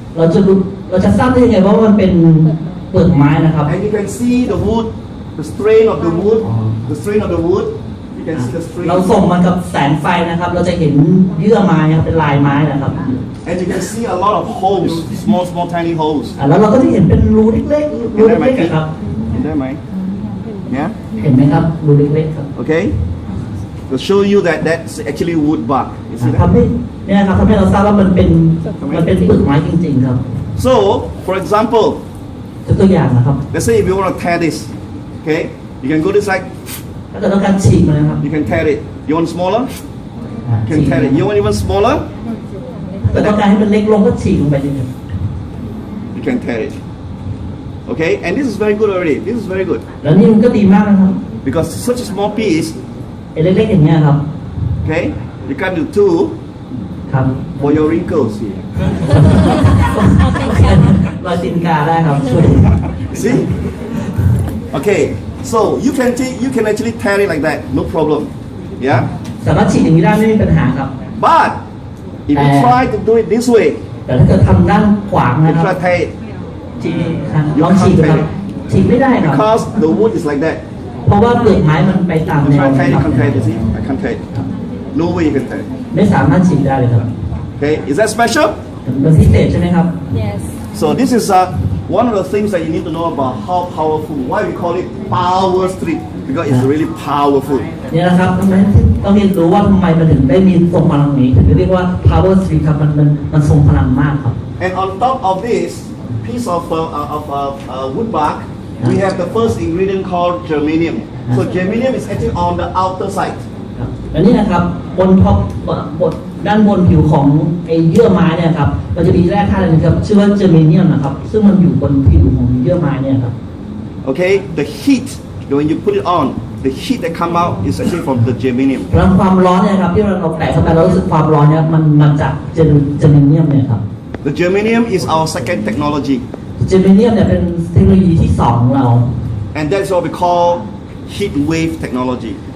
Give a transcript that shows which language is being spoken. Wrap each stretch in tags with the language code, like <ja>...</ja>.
<th>เราจะทราบได้ยังไงว่ามันเป็นเปลือกไม้นะครับ</th> <en>And you can see the wood, the strain of the wood, the strain of the wood. You can see the strain.</en> <th>เราส่งมันกับแสงไฟนะครับ เราจะเห็นเยื่อไม้ครับเป็นลายไม้นะครับ</th> <en>And you can see a lot of holes, small tiny holes.</en> <th>แล้วเราก็จะเห็นเป็นรูเล็กๆรูเล็กๆครับ ห็นได้ไหม</th> <en>Yeah.</en> <th>เห็นไหมครับรูเล็กๆครับ</th> <en>Okay. To show you that that's actually wood bark. You see</en> <th>ทำ</th> <en>that?</en> <th>ให้เนี่ยครับทำให้เราทราบว่ามันเป็นเปลือกไม้จริงๆครับ</th> <en>So, for example,</en> <th>ตัวอย่างนะครับ</th> <en>let's say if you want to tear this, okay, you can go this like,</en> <th>ถ้าเกิดต้องการฉีกมันนะครับ</th> <en>you can tear it. You want smaller? You can tear it. You want even smaller?</en> <th>แต่ต้องการให้มันเล็กลงก็ฉีกลงไปเลยครับ</th> <en>You can tear it. Okay, and this is very good already. This is very good.</en> <th>แล้วนี่มันก็ดีมากนะครับ</th> <en>because such a small piece,</en> <th>ไอ้เล็กๆอย่างเงี้ยครับ</th> <en>okay, you can do two</en> <th>ครับ</th> <en>for your wrinkles.</en> <th>รอยตีนกาได้ครับช่วย</th> <en>See? Okay, so you can actually tear it like that, no problem. Yeah?</en> <th>สามารถฉีดอย่างนี้ได้ไม่มีปัญหาครับ</th> <en>But if you try to do it this way,</en> <th>แต่ถ้าเกิดทำด้านขวาง</th> <en>you</en> <th>นะครับ</th> <en>try to tear it</en> <th>ฉีดครับลองฉีดดูครับฉีดไม่ได้ครับ</th> <en>because the wood is like that.</en> <th>เพราะว่าเปลือกไม้มันไปตาม</th> <en>You</en> <th>แนว</th> <en>try to tear it,</en> <th>ค</th> <en>you</en> <th>รับ</th> <en>can't tear it, you see? I can't tear it. No way you can tear it.</en> <th>ไม่สามารถฉีดได้เลยครับ</th> <en>Okay, is that special?</en> <th>มันพิเศษใช่ไหมครับ</th> <en>yes So this is one of the things that you need to know about how powerful. Why we call it power strip? Because it's really powerful.</en> <th>เนี่ยนะครับทำไมต้องเรียนรู้ว่าทำไมมันถึงได้มีทรงพลังนี้ถึงเรียกว่า power strip ครับมันทรงพลังมากครับ</th> <en>And on top of this piece of wood bark, we have the first ingredient called germanium. So germanium is actually on the outer side.</en> <th>ครับอันนี้นะครับบนท็อปบนด้านบนผิวของไอ้เยื่อไม้เนี่ยครับมันจะมีแร่ธาตุนึงครับชื่อว่าเจอร์เมเนียมนะครับซึ่งมันอยู่บนผิวของเยื่อไม้เนี่ยครับ</th> <en>Okay, the heat when you put it on, the heat that come out is actually from the germanium.</en> <th>พลังความร้อนเนี่ยครับที่เราแตะเข้าไปเรารู้สึกความร้อนเนี่ยมันมาจากเจอร์เมเนียมเนี่ยครับ</th> <en>The germanium is our second technology,</en> <th>เจอร์เมเนียมเนี่ยเป็นเทคโนโลยีที่2ของเรา</th> <en>and that's what we call heat wave technology.</en>